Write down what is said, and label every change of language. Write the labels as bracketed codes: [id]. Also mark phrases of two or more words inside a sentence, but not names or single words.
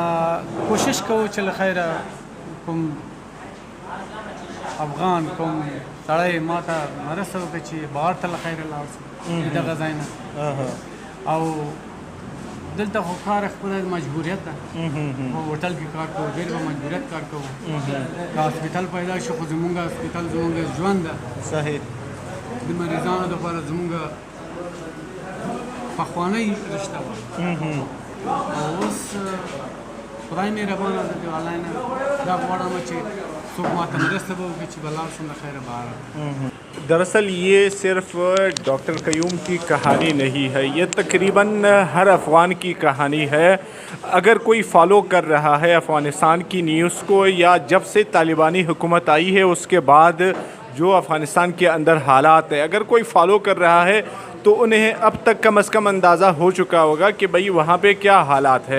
[ps] کوشش کوو چې له خیره کوم افغان کوم سړی ما ته مرسته وکړي چې بهر ته له خیره لاړ شي دغه ځای نه او دلته خو کار خپله مجبوریت ده په هوټل کې کار کوو ډېر به مجبوریت کار کوو که هاسپیټل پیدا شي خو زموږ هاسپیټل زموږ ژوند ده صحیح د مریضانو دپاره زموږ پخوانۍ رشته وه او اوس خدای مهربانه ده د الله نه دا غواړم چې څوک ماته مرسته به وکړي چې به لاړ شم د خیره بهر. [ur] دراصل یہ صرف ڈاکٹر قیوم کی کہانی نہیں ہے، یہ تقریباً ہر افغان کی کہانی ہے. اگر کوئی فالو کر رہا ہے افغانستان کی نیوز کو یا جب سے طالبانی حکومت آئی ہے اس کے بعد جو افغانستان کے اندر حالات ہیں، اگر کوئی فالو کر رہا ہے تو انہیں اب تک کم از کم اندازہ ہو چکا ہوگا کہ بھئی وہاں پہ کیا حالات ہے.